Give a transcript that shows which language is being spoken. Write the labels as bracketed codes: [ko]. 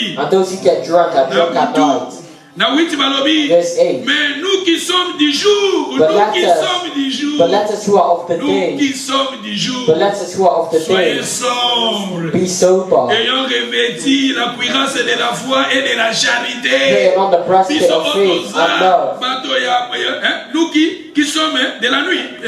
[en] those who get drunk are drunk at night. Verse 8. [fr] Mais nous qui sommes du jour, but [en] let us who are of the day. But let us who are of the day. Be sober. [fr] Ayant revêti la cuirasse de la foi et de la charité. [en] Putting on the breastplate of faith and love. [fr] Nous qui sommes de la nuit.